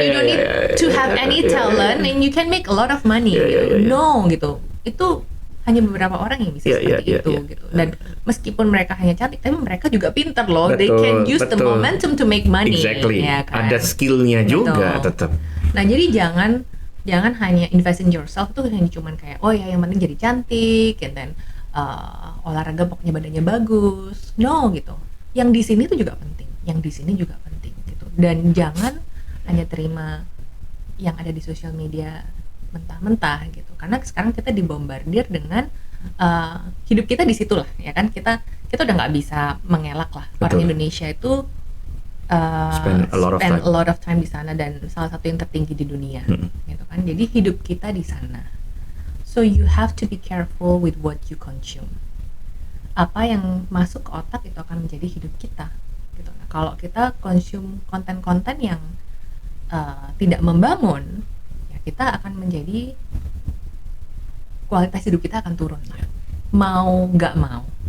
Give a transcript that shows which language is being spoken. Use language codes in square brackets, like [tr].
[en] You don't need to have any talent and you can make a lot of money. [id] No gitu. Itu hanya beberapa orang yang bisa seperti itu gitu. Dan meskipun mereka hanya cantik, tapi mereka juga pintar loh. [en] They can use the momentum to make money. Exactly. [id] Ya kan? Ada skillnya juga tetap. Nah jadi jangan hanya [en] invest in yourself [id] tuh hanya cuman kayak yang penting jadi cantik, [en] and then [id] olahraga pokoknya badannya bagus. No gitu. Yang di sini tuh juga penting. Yang di sini juga penting gitu. Dan jangan hanya terima yang ada di sosial media mentah-mentah gitu, karena sekarang kita dibombardir dengan hidup kita di situ lah ya kan. Kita udah nggak bisa mengelak lah. Orang Indonesia itu [en] Spend a lot of time [id] di sana, dan salah satu yang tertinggi di dunia, gitu kan. Jadi hidup kita di sana. [en] So you have to be careful with what you consume. [id] Apa yang masuk ke otak itu akan menjadi hidup kita, gitu. Nah, kalau kita consume konten-konten yang tidak membangun, ya kita akan menjadi, kualitas hidup kita akan turun, mau nggak mau.